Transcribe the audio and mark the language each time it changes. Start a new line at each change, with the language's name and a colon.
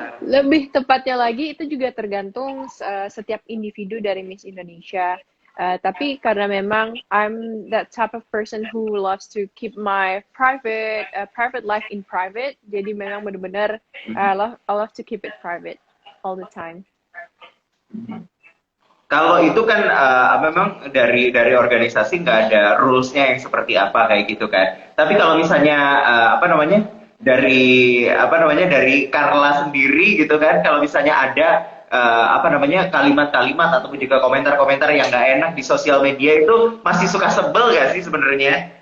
Indonesian: Lebih tepatnya lagi itu juga tergantung setiap individu dari Miss Indonesia. Tapi karena memang
English: I'm that type of person who loves to keep my private life in private,
Indonesian: jadi memang benar-benar
English: I love to keep it private all the time.
Indonesian: Kalau itu kan memang dari organisasi nggak ada rules-nya yang seperti apa kayak gitu kan. Tapi kalau misalnya dari Carla sendiri gitu kan, kalau misalnya ada kalimat-kalimat ataupun juga komentar-komentar yang nggak enak di sosial media, itu masih suka sebel gak sih sebenarnya?